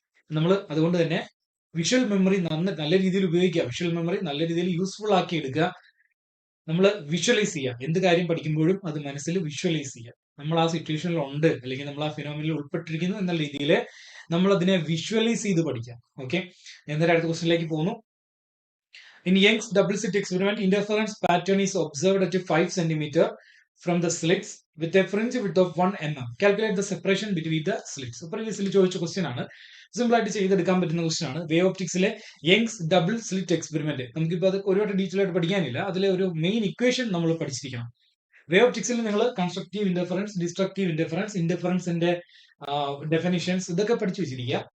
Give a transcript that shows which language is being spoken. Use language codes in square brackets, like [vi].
[ml] നമ്മൾ അതുകൊണ്ട് തന്നെ വിഷ്വൽ മെമ്മറി നല്ല രീതിയിൽ ഉപയോഗിക്കുക. വിഷ്വൽ മെമ്മറി നല്ല രീതിയിൽ യൂസ്ഫുൾ ആക്കി എടുക്കുക. നമ്മൾ വിഷ്വലൈസ് ചെയ്യുക. എന്ത് കാര്യം പഠിക്കുമ്പോഴും അത് മനസ്സിൽ വിഷ്വലൈസ് ചെയ്യുക. നമ്മൾ ആ സിറ്റുവേഷനിൽ ഉണ്ട്, അല്ലെങ്കിൽ നമ്മൾ ആ ഫിനോമിനിൽ ഉൾപ്പെട്ടിരിക്കുന്നു എന്ന രീതിയിൽ നമ്മൾ അതിനെ വിഷ്വലൈസ് ചെയ്ത് പഠിക്കാം. ഓക്കെ, എന്നിട്ട് അടുത്ത ക്വസ്റ്റ്യനിലേക്ക് പോകുന്നു. [en] In Young's double slit experiment, interference pattern is observed at 5 cm from the slits with a fringe width of 1 mm. Calculate the separation between the slits. [ml] Previously ചോദിച്ച ക്വസ്റ്റ്യൻ ആണ്, സിമ്പിൾ ആയിട്ട് ചെയ്തെടുക്കാൻ പറ്റുന്ന ക്വസ്റ്റ്യൻ ആണ്. വേ ഓപ്റ്റിക്സിലെ യങ്സ് ഡബിൾ സ്ലിറ്റ് എക്സ്പെരിമെന്റ്. നമുക്കിപ്പോൾ അത് ഒരുപാട് detail ആയിട്ട് പഠിക്കാനില്ല. അതിലെ ഒരു മെയിൻ ഇക്വേഷൻ നമ്മൾ പഠിച്ചിരിക്കണം. വേ ഓപ്റ്റിക്സിൽ നിങ്ങൾ constructive interference, destructive interference, ഇന്റർഫറൻസിന്റെ definitions ഇതൊക്കെ പഠിച്ചു വെച്ചിരിക്കുക.